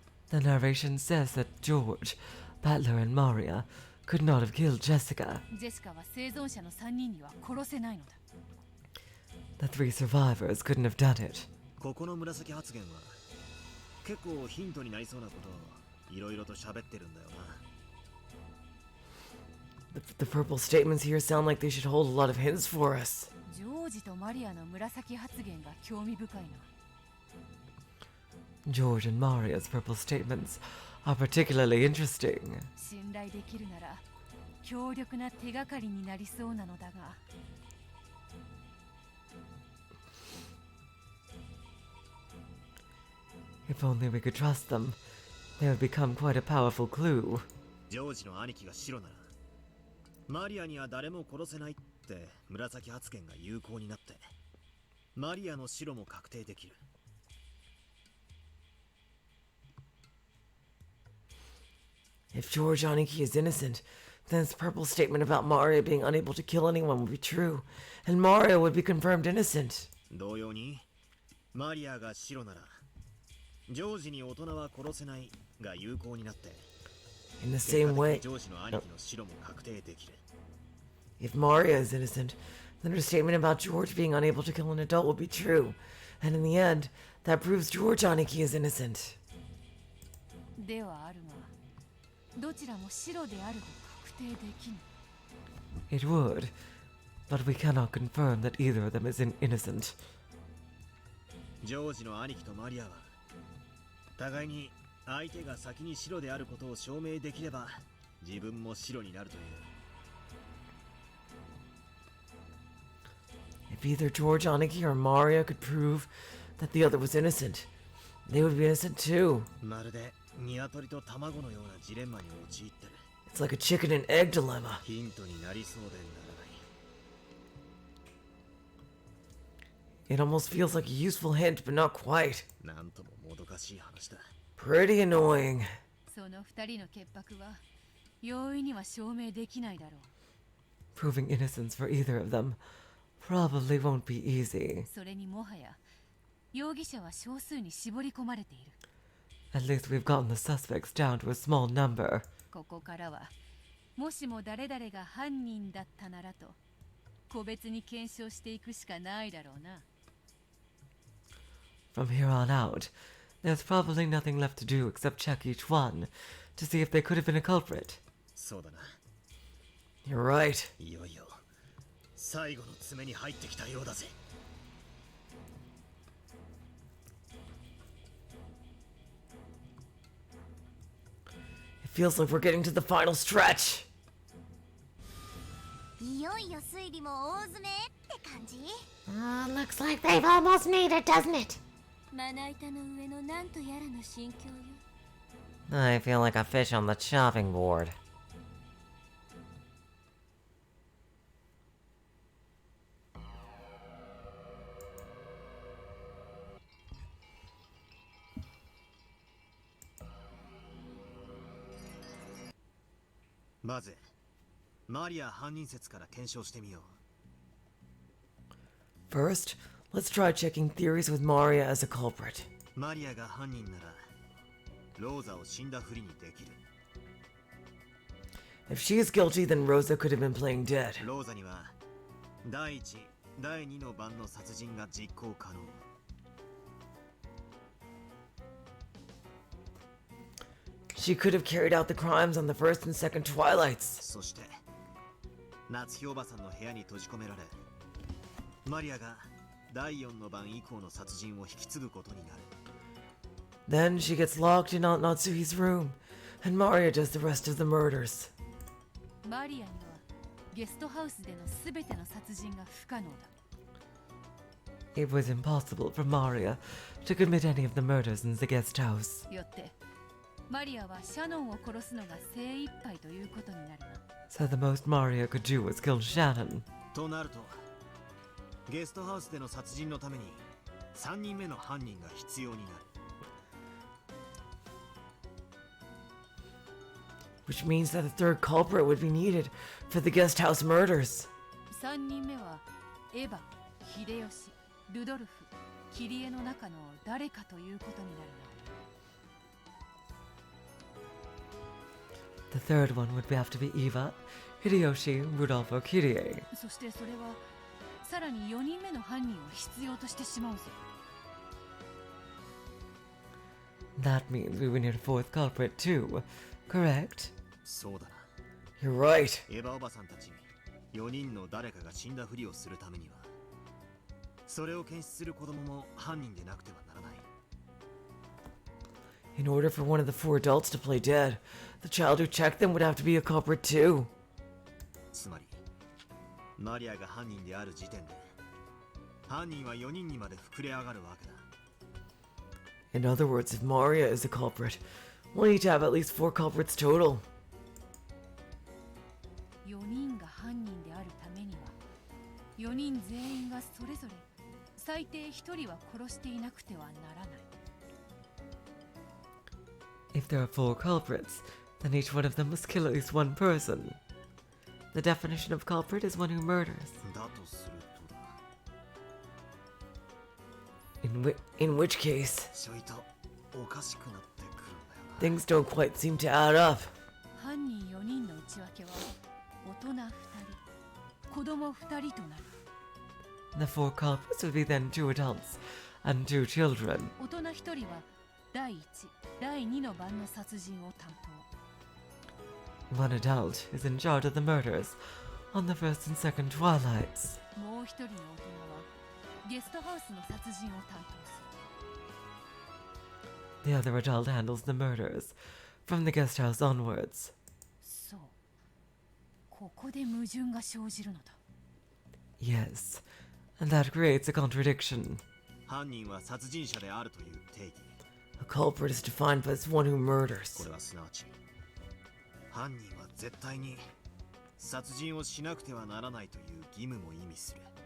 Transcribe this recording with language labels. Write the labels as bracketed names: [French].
[English] The narration says that George, Butler, and Maria could not have killed Jessica. [Japanese] ジェシカは生存者の3人には殺せないのだ。 [English] The 3 survivors couldn't have done it. [Japanese] ここの紫発言は結構ヒントになりそうなことをいろいろと喋ってるんだよな。 [English] The purple statements here sound like they should hold a lot of hints for us. [Japanese] ジョージとマリアの紫発言が興味深いな。 [English] George and Maria's purple statements are particularly interesting. [Japanese] 信頼できるなら強力な手がかりになりそうなのだが。 [English] If only we could trust them, they would become quite a powerful clue. [Japanese] ジョージの兄貴が白ならマリアには誰も殺せないって紫発言が有効になってマリアの白も確定できる。 [English] If George Aniki is innocent, then his purple statement about Maria being unable to kill anyone would be true, and Maria would be confirmed innocent. [Japanese] 同様にマリアが白ならジョージに大人は殺せないが有効になって [English] In the same way, [Japanese] ジョージの兄貴の白も確定できる。 [English] if Maria is innocent, then her statement about George being unable to kill an adult would be true, and in the end, that proves George Aniki is innocent. [Japanese] ではあるが、どちらも白であると確定できぬ。 [English] It would, but we cannot confirm that either of them is innocent. [Japanese] ジョージの兄貴とマリアは互いに相手が先に白であることを証明できれば自分も白になるという。 [English] If either George Aniki or Maria could prove that the other was innocent, they would be innocent too. [Japanese] まるで鶏と卵のようなジレンマに陥ってる。 [English] It's like a chicken and egg dilemma. [Japanese] ヒントになりそうでならない。 [English] It almost feels like a useful hint, but not quite. [Japanese] なんとももどかしい話だ。 [English] Pretty annoying. [Japanese] その2人の潔白は容易には証明できないだろう。 [English] Proving innocence for either of them probably won't be easy. [Japanese] それにもはや容疑者は少数に絞り込まれている。 [English] At least we've gotten the suspects down to a small number. [Japanese] ここからはもしも誰々が犯人だったならと個別に検証していくしかないだろうな。 [English] From here on out, there's probably nothing left to do except check each one to see if they could have been a culprit. [Japanese] そうだな。 [English] You're right. [Japanese] いよいよ最後の爪に入ってきたようだぜ。 [English] It feels like we're getting to the final stretch. [Japanese] いよいよ推理も大詰めって感じ？ [English] Looks like they've almost made it, doesn't it? [Japanese] まな板の上のなんとやらの心境よ。 [English] I feel like a fish on the chopping board. . [Japanese] まずマリア犯人説から検証してみよう。 [English] First, let's try checking theories with Maria as a culprit. [Japanese] マリアが犯人ならローザを死んだふりにできる。 [English] If she is guilty, then Rosa could have been playing dead. [Japanese] ローザには第1、第2の番の殺人が実行可能。 [English] She could have carried out the crimes on the first and second Twilights. [Japanese] そして夏日おばさんの部屋に閉じ込められマリアが第4の番以降の殺人を引き継ぐことになる。 [English] Then she gets locked in Aunt Natsuhi's room, and Maria does the rest of the murders. [Japanese] マリアにはゲストハウスでのすべての殺人が不可能だ。 [English] It was impossible for Maria to commit any of the murders in the guest house. [Japanese] よってマリアはシャノンを殺すのが精一杯ということになるな。 [English] So the most Maria could do was kill Shannon. [Japanese] となるとゲストハウスでの殺人のために3人目の犯人が必要になる。 [English] which means that a third culprit would be needed for the guest house murders. [Japanese] 3人目はエヴァ、秀吉、ルドルフ、キリエの中の誰かということになるな。 [English] The third one would have to be Eva, Hideyoshi, Rudolph, Kirie. [Japanese] そしてそれはさらに4人目の犯人を必要としてしまうぞ。 [English] That means we would need a fourth culprit too, correct? [Japanese] そうだな。 [English] You're right. [Japanese] エヴァおばさんたち4人の誰かが死んだふりをするためには、それを検出する子供も犯人でなくてはならない。 [English] In order for one of the 4 adults to play dead, the child who checked them would have to be a culprit too. [Japanese] つまりマリアが犯人である時点で犯人は4人にまで膨れ上がるわけだ。 [English] In other words, if Maria is a culprit, we'll need to have at least 4 culprits total. [Japanese] 4人が犯人であるためには4人全員がそれぞれ最低1人は殺していなくてはならない。 [English] If there are 4 culprits, then each one of them must kill at least 1 person. The definition of culprit is one who murders. [Japanese] だとするとだ。 [English] In which case, [Japanese] ちょいとおかしくなってくるんだよな。 [English] things don't quite seem to add up. [Japanese] 犯人4人の内訳は大人2人、子供2人となる。 [English] The 4 culprits would be then 2 adults and 2 children. [Japanese] 大人1人は第1、第2の番の殺人を担当。 [English] 1 adult is in charge of the murders on the first and second Twilights. [Japanese] もう1人の大人はゲストハウスの殺人を担当する。 [English] The other adult handles the murders from the guest house onwards. [Japanese] そう。ここで矛盾が生じるのだ。 [English] Yes, and that creates a contradiction. [Japanese] 犯人は殺人者であるという定義。 [English] A culprit is defined as one who murders. [Japanese] これはすなわち犯人は絶対に殺人をしなくてはならないという義務も意味する。